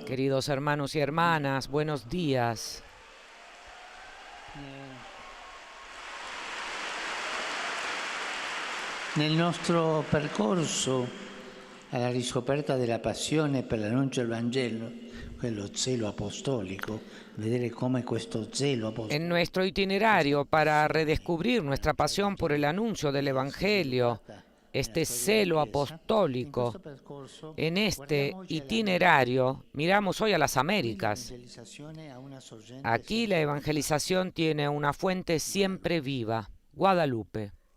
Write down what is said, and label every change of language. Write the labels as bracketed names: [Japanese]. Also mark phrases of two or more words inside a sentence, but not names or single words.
[Spanish] Queridos hermanos y hermanas, buenos días. [Italian] Nel nostro percorso alla riscoperta della passione per l'annuncio del Vangelo, quello zelo apostolico, vedere come questo zelo apostolico. [Spanish] En nuestro itinerario para redescubrir nuestra pasión por el anuncio del Evangelio, este celo apostólico, en este itinerario miramos hoy a las Américas. Aquí la evangelización tiene una fuente siempre viva, Guadalupe.